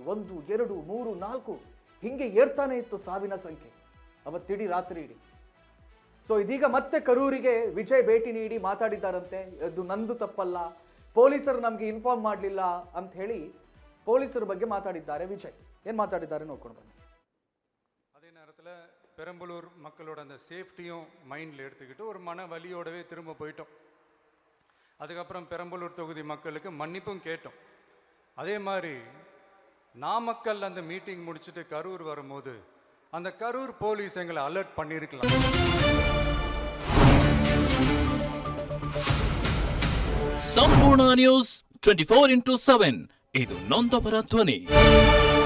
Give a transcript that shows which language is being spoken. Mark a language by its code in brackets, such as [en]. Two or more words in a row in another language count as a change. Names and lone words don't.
[kn] 1, 2, 3, 4 ಹಿಂಗೆ ಏರ್ತಾನೆ ಇತ್ತು ಸಾವಿನ ಸಂಖ್ಯೆ ಅವತ್ತಿಡೀ ರಾತ್ರಿ ಇಡೀ. ಸೊ ಇದೀಗ ಮತ್ತೆ ಕರೂರಿಗೆ ವಿಜಯ್ ಭೇಟಿ ನೀಡಿ ಮಾತಾಡಿದ್ದಾರಂತೆ. ಅದು ನಂದು ತಪ್ಪಲ್ಲ, ಪೊಲೀಸರು ನಮ್ಗೆ ಇನ್ಫಾರ್ಮ್ ಮಾಡಲಿಲ್ಲ ಅಂತ ಹೇಳಿ ಪೊಲೀಸರ ಬಗ್ಗೆ ಮಾತಾಡಿದ್ದಾರೆ ವಿಜಯ್. ಏನ್ ಮಾತಾಡಿದ್ದಾರೆ ನೋಡ್ಕೊಂಡು ಬನ್ನಿ. [ta] அதே நேரத்தில் பெரம்பலூர் மக்களோட அந்த சேஃப்டியும் மைண்டில் எடுத்துக்கிட்டு ஒரு மன வலியோடவே திரும்ப போயிட்டோம். அதுக்கப்புறம் பெரம்பலூர் தொகுதி மக்களுக்கு மன்னிப்பும் கேட்டோம். அதே மாதிரி நாமக்கல் அந்த மீட்டிங் முடிச்சுட்டு கரூர் வரும்போது அந்த கரூர் போலீஸ் எங்களை அலர்ட் பண்ணியிருக்கலாம். [kn] ಸಂಪೂರ್ಣ ನ್ಯೂಸ್ 24x7 ಇದು ನೊಂದವರ ಧ್ವನಿ.